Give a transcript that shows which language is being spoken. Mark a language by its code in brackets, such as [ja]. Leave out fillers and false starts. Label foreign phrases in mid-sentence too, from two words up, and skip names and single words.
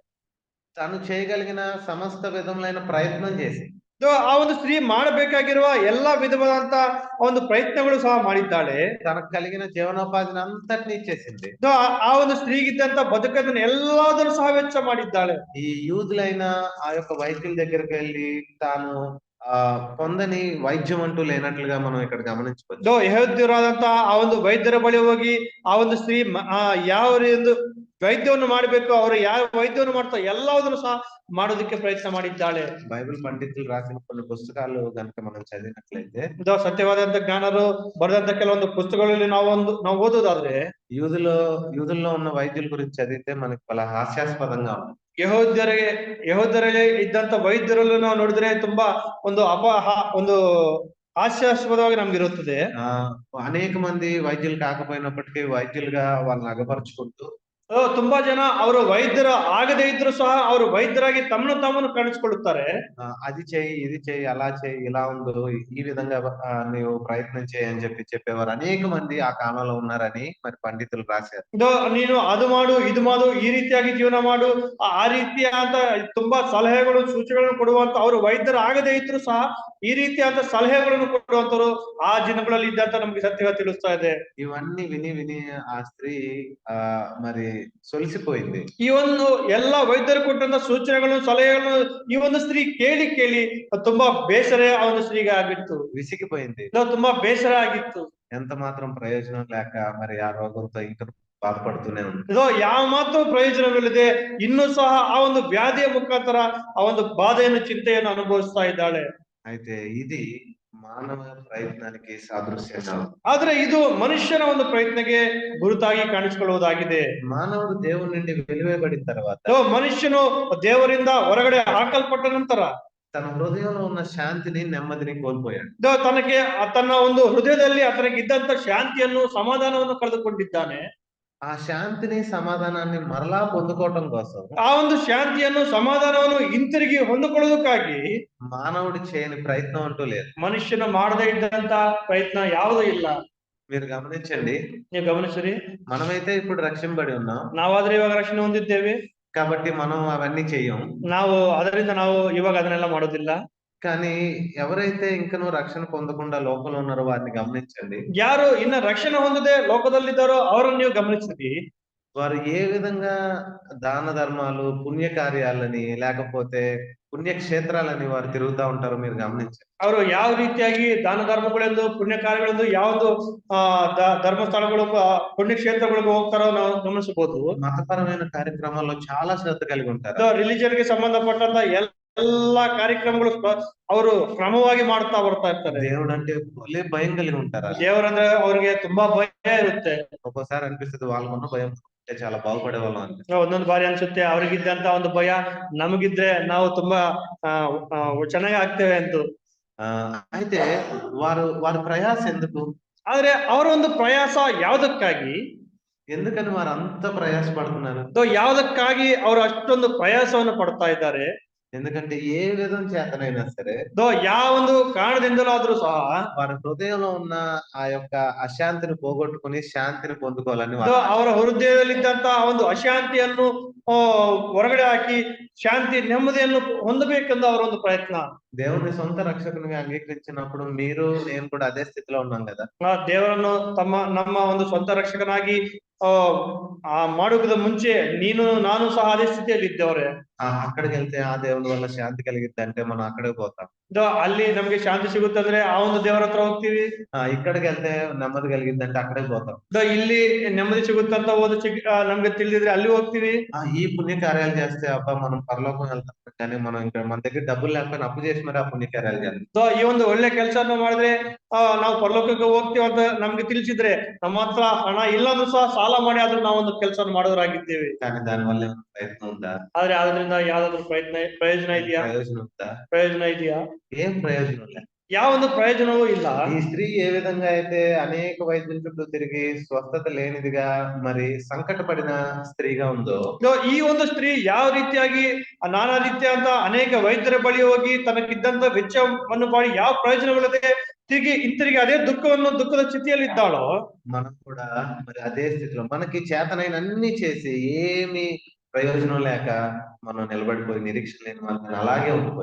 [te] తను చేయగలిగిన సమస్త విధములైన ప్రయత్నం చేసి [kn] ಆ ಒಂದು ಸ್ತ್ರೀ ಮಾಡಬೇಕಾಗಿರುವ ಎಲ್ಲಾ ವಿಧವಾದಂತ ಒಂದು ಪ್ರಯತ್ನಗಳು ಸಹ ಮಾಡಿದ್ದಾಳೆ. [te] తనకు కలిగిన జీవనోపాధిని అంతటిని ఇచ్చేసింది. [kn] ಆ ಒಂದು ಸ್ತ್ರೀಗಿದ್ದಂತ ಬದುಕನ್ನು ಎಲ್ಲಾದರೂ ಸಹ ವೆಚ್ಚ ಮಾಡಿದ್ದಾಳೆ. [te] ఈ యూదులైన ఆ యొక్క వైద్యుల దగ్గరికి వెళ్ళి తాను పొందని వైద్యం అంటూ లేనట్లుగా మనం ఇక్కడ గమనించుకోవచ్చు. [kn] ಯಹೂದ್ಯರಾದಂತಹ ಆ ಒಂದು ವೈದ್ಯರ ಬಳಿ ಹೋಗಿ ಆ ಒಂದು ಸ್ತ್ರೀ ಯಾವ ಒಂದು ವೈದ್ಯವನ್ನು ಮಾಡಬೇಕು, ಅವರು ಯಾವ ವೈದ್ಯವನ್ನು ಮಾಡ್ತಾರೆ ಎಲ್ಲದನ್ನು ಸಹ ಮಾಡೋದಕ್ಕೆ ಪ್ರಯತ್ನ ಮಾಡಿದ್ದಾಳೆ. [te] బైబిల్ పండితులు రాసిన కొన్ని పుస్తకాలు గనుక మనం చదివినట్లయితే [kn] ಸತ್ಯವಾದಂತ ಜ್ಞಾನರು ಬರೆದಂತ ಕೆಲವೊಂದು ಪುಸ್ತಕಗಳಲ್ಲಿ ನಾವು ಓದೋದಾದ್ರೆ [te] యూదుల్లో ఉన్న వైద్యుల గురించి చదివితే మనకి చాలా హాస్యాస్పదంగా ఉంది. [kn] ಯಹೂದ್ಯರಲ್ಲಿ ಇದ್ದಂತ ವೈದ್ಯರಲ್ಲೂ ನಾವು ನೋಡಿದ್ರೆ ತುಂಬಾ ಒಂದು ಹಾಸ್ಯಾಸ್ಪದವಾಗಿ ನಮ್ಗೆ ಇರುತ್ತದೆ. [te] అనేక మంది వైద్యులు కాకపోయినప్పటికీ వైద్యులుగా వాళ్ళని అగపరుచుకుంటూ [kn] ತುಂಬಾ ಜನ ಅವರು ವೈದ್ಯರ ಆಗದೇ ಇದ್ರು ಸಹ ಅವರು ವೈದ್ಯರಾಗಿ ತಮ್ಮನ್ನು ಕಾಣಿಸಿಕೊಳ್ಳುತ್ತಾರೆ. [te] అది చేయి, ఇది చేయి, అలా చేయి, ఇలా ఉండు, ఈ విధంగా నీవు ప్రయత్నం చేయి అని చెప్పేవారు అనేక మంది ఆ కాలంలో ఉన్నారని మరి పండితులు రాశారు. [kn] ನೀನು ಅದು ಮಾಡು, ಇದು ಮಾಡು, ಈ ರೀತಿಯಾಗಿ ಜೀವನ ಮಾಡು, ಆ ರೀತಿಯಾದ ತುಂಬಾ ಸಲಹೆಗಳು ಸೂಚನೆಗಳನ್ನು ಕೊಡುವಂತ ಅವರು ವೈದ್ಯರು ಆಗದೇ ಇದ್ರು ಸಹ ಈ ರೀತಿಯಾದ ಸಲಹೆಗಳನ್ನು ಕೊಡುವಂತರು ಆ ದಿನಗಳಲ್ಲಿ ಇದ್ದಂತ ನಮ್ಗೆ ಸತ್ಯವಾಗಿ ತಿಳಿಸ್ತಾ ಇದೆ. [te] ఇవన్నీ విని ఆ స్త్రీ మరి ಸೊಲಿಸಿపోయింది. [kn] ಈ ಒಂದು ಎಲ್ಲ ವೈದ್ಯರು ಕೊಟ್ಟಂತ ಸೂಚನೆಗಳನ್ನು ಸಲಹೆಗಳನ್ನು ಈ ಒಂದು ಸ್ತ್ರೀ ಕೇಳಿ ತುಂಬಾ ಬೇಸರ ಆ ಒಂದು ಸ್ತ್ರೀಗೆ ಆಗಿತ್ತು. [te] విసిగిపోయింది. [kn] ತುಂಬಾ ಬೇಸರ ಆಗಿತ್ತು. [te] ఎంత మాత్రం ప్రయోజనం లేక మరి ఆ రోగంతో ఇంకా బాధపడుతూనే ఉంది. [kn] ಯಾವ ಮಾತ್ರ ಪ್ರಯೋಜನವಿಲ್ಲದೆ ಇನ್ನೂ ಸಹ ಆ ಒಂದು ವ್ಯಾಧಿಯ ಮುಖಾಂತರ ಆ ಒಂದು ಬಾಧೆಯನ್ನು ಚಿಂತೆಯನ್ನು ಅನುಭವಿಸ್ತಾ ಇದ್ದಾಳೆ. [te] అయితే ఇది మానవ ప్రయత్నానికి సాదృశ్యంగా ఉంది. [kn] ಆದ್ರೆ ಇದು ಮನುಷ್ಯನ ಒಂದು ಪ್ರಯತ್ನಕ್ಕೆ ಗುರುತಾಗಿ ಕಾಣಿಸಿಕೊಳ್ಳುವುದಾಗಿದೆ. [te] మానవుడు దేవుని నుండి వెలివేయబడిన తర్వాత [kn] ಮನುಷ್ಯನು ದೇವರಿಂದ ಹೊರಗಡೆ ಹಾಕಲ್ಪಟ್ಟ ನಂತರ [te] తన హృదయంలో ఉన్న శాంతిని నెమ్మదిని కోల్పోయాడు. [kn] ತನ್ನ ಒಂದು ಹೃದಯದಲ್ಲಿ ಇದ್ದಂತ ಶಾಂತಿಯನ್ನು ಸಮಾಧಾನವನ್ನು ಕಳೆದುಕೊಂಡಿದ್ದಾನೆ. [te] ఆ శాంతిని సమాధానాన్ని మరలా పొందుకోవటం కోసం [kn] ಆ ಒಂದು ಶಾಂತಿಯನ್ನು ಸಮಾಧಾನವನ್ನು ಹಿಂತಿರುಗಿ ಹೊಂದಿಕೊಳ್ಳೋದಕ್ಕಾಗಿ [te] మానవుడు చేయని ప్రయత్నం అంటూ లేదు. [kn] ಮನುಷ್ಯನ ಮಾಡದೇ ಇದ್ದಂತ ಪ್ರಯತ್ನ ಯಾವುದೂ ಇಲ್ಲ. [te] మీరు గమనించండి, [kn] ನೀವು ಗಮನಿಸಿರಿ, [te] మనమైతే ఇప్పుడు రక్షింపబడి ఉన్నాం [kn] ನಾವಾದ್ರೆ ಇವಾಗ ರಕ್ಷಣೆ ಹೊಂದಿದ್ದೇವೆ, [te] కాబట్టి మనం అవన్నీ చెయ్యం. [kn] ಅದರಿಂದ ನಾವು ಇವಾಗ ಅದನ್ನೆಲ್ಲ ಮಾಡೋದಿಲ್ಲ. [te] కానీ ఎవరైతే ఇంకనూ రక్షణ పొందకుండా లోకంలో ఉన్నారో వారిని గమనించండి. [kn] ಯಾರು ಇನ್ನ ರಕ್ಷಣೆ ಹೊಂದದೆ ಲೋಕದಲ್ಲಿದ್ದಾರೋ ಅವರನ್ನು ನೀವು ಗಮನಿಸಿರಿ. [te] వారు ఏ విధంగా దాన ధర్మాలు, పుణ్య కార్యాలని లేకపోతే పుణ్యక్షేత్రాలని వారు తిరుగుతా ఉంటారో మీరు గమనించండి. [kn] ಅವರು ಯಾವ ರೀತಿಯಾಗಿ ದಾನ ಧರ್ಮಗಳೆಂದು ಪುಣ್ಯ ಕಾರ್ಯಗಳೆಂದು ಯಾವುದು ಧರ್ಮಸ್ಥಳಗಳು ಪುಣ್ಯಕ್ಷೇತ್ರಗಳಿಗೆ ಹೋಗ್ತಾರೋ ನಾವು ಗಮನಿಸಬಹುದು. [te] మతపరమైన కార్యక్రమాల్లో చాలా శ్రద్ధ కలిగి ఉంటారు. [kn] ರಿಲಿಜನ್ ಗೆ ಸಂಬಂಧಪಟ್ಟಂತ ಎಲ್ಲಾ ಕಾರ್ಯಕ್ರಮಗಳು ಅವರು ಕ್ರಮವಾಗಿ ಮಾಡ್ತಾ ಬರ್ತಾ ಇರ್ತಾರೆ. [te] దేవుడు అంటే భయం కలిగి ఉంటారు. [kn] ದೇವರಂದ್ರೆ ಅವ್ರಿಗೆ ತುಂಬಾ ಭಯ ಇರುತ್ತೆ. [te] ఒక్కోసారి అనిపిస్తుంది వాళ్ళకున్న భయం ఉంటే చాలా బాగుపడే వాళ్ళం అనిపిస్తుంది. [kn] ಒಂದೊಂದು ಬಾರಿ ಅನ್ಸುತ್ತೆ ಅವ್ರಿಗಿದ್ದಂತ ಒಂದು ಭಯ ನಮಗಿದ್ರೆ ನಾವು ತುಂಬಾ ಚೆನ್ನಾಗಿ ಆಗ್ತೇವೆ ಅಂತ. [te] అయితే వారి ప్రయాస ఎందుకు? [kn] ಆದ್ರೆ ಅವರ ಒಂದು ಪ್ರಯಾಸ ಯಾವುದಕ್ಕಾಗಿ? [te] ఎందుకని వారు అంత ప్రయాస పడుతున్నారు? [kn] ಯಾವುದಕ್ಕಾಗಿ ಅವರು ಅಷ್ಟೊಂದು ಪ್ರಯಾಸವನ್ನು ಪಡ್ತಾ ಇದ್ದಾರೆ? [te] ఎందుకంటే ఏ విధం చేతనైనా సరే [kn] ಯಾವ ಒಂದು ಕಾರಣದಿಂದಲೂ ಆದ್ರೂ ಸಹ [te] వారి హృదయంలో ఉన్న ఆ యొక్క అశాంతిని పోగొట్టుకుని శాంతిని పొందుకోవాలని [kn] ಅವರ ಹೃದಯದಲ್ಲಿದ್ದಂತ ಒಂದು ಅಶಾಂತಿಯನ್ನು ಹೊರಗಡೆ ಹಾಕಿ ಶಾಂತಿ ನೆಮ್ಮದಿಯನ್ನು ಹೊಂದಬೇಕೆಂದು ಅವರ ಒಂದು ಪ್ರಯತ್ನ. [te] దేవుని సొంత రక్షకునిగా అంగీకరించినప్పుడు మీరు నేను కూడా అదే స్థితిలో ఉన్నాం కదా. [kn] ದೇವರನ್ನು ನಮ್ಮ ಒಂದು ಸ್ವಂತ ರಕ್ಷಕನಾಗಿ ಮಾಡುವುದ ಮುಂಚೆ ನಾನು ಸಹ ಅದೇ ಸ್ಥಿತಿಯಲ್ಲಿ ಇದ್ದೇವ್ರೆ. [te] అక్కడికి వెళ్తే ఆ దేవుని వల్ల శాంతి కలిగిద్ది అంటే మనం అక్కడికి పోతాం. [kn] ಅಲ್ಲಿ ನಮ್ಗೆ ಶಾಂತಿ ಸಿಗುತ್ತಂದ್ರೆ ಆ ಒಂದು ದೇವರ ಹತ್ರ ಹೋಗ್ತೀವಿ. [te] ఇక్కడికి వెళ్తే నెమ్మది కలిగిద్ది అంటే అక్కడికి పోతాం. [kn] ಇಲ್ಲಿ ನೆಮ್ಮದಿ ಸಿಗುತ್ತಂತ ನಮ್ಗೆ ತಿಳಿದಿದ್ರೆ ಅಲ್ಲಿ ಹೋಗ್ತೀವಿ. [te] ఈ పుణ్య కార్యాలు చేస్తే అబ్బా మనం పరలోకం వెళ్తాం కానీ మనం ఇంకా మన దగ్గర డబ్బులు లేకపోయినా అప్పు చేసి మరి ఆ పుణ్య ಕಾರ್ಯಾలు చేస్తాం. [kn] ಈ ಒಂದು ಒಳ್ಳೆ ಕೆಲಸನ ಮಾಡಿದ್ರೆ ನಾವು ಪರಲೋಕಕ್ಕೆ ಹೋಗ್ತೀವಿ ಅಂತ ನಮ್ಗೆ ತಿಳಿಸಿದ್ರೆ ನಮ್ಮ ಹತ್ರ ಹಣ ಇಲ್ಲಂದ್ರೂ ಸಹ ಸಾಲ ಮಾಡಿ ಆದ್ರೂ ನಾವು ಒಂದು ಕೆಲಸ ಮಾಡೋರಾಗಿದ್ದೇವೆ. [te] కానీ దాని వల్ల ఏమైనా ప్రయత్నం ఉందా? [kn] ಆದ್ರೆ ಅದರಿಂದ ಯಾವ್ದಾದ್ರು ಪ್ರಯೋಜನ ಇದೆಯಾ? ಪ್ರಯೋಜನ ಇದೆಯಾ? [te] ఏం ప్రయోజనం లేదు. [kn] ಯಾವ ಒಂದು ಪ್ರಯೋಜನವೂ ಇಲ್ಲ. [te] ఈ స్త్రీ ఏ విధంగా అయితే అనేక వైద్యుల చుట్టూ తిరిగి స్వస్థత లేనిదిగా మరి సంకటపడిన స్త్రీగా ఉందో [kn] ಈ ಒಂದು ಸ್ತ್ರೀ ಯಾವ ರೀತಿಯಾಗಿ ನಾನಾ ರೀತಿಯ ಅಂತ ಅನೇಕ ವೈದ್ಯರ ಬಳಿ ಹೋಗಿ ತನಗಿದ್ದಂತ ವೆಚ್ಚವನ್ನು ಮಾಡಿ ಯಾವ ಪ್ರಯೋಜನವಿಲ್ಲದೆ ಹಿಂತಿರುಗಿ ಅದೇ ದುಃಖದ ಸ್ಥಿತಿಯಲ್ಲಿ ಇದ್ದಾಳೋ [te] మనం కూడా మరి అదే స్థితిలో మనకి చేతనైన అన్ని చేసి ఏమి ಪ್ರಯೋಜನ లేక మనం నిలబడిపోయి నిరీక్షణ లేని వాళ్ళని అలాగే ఉండిపోయి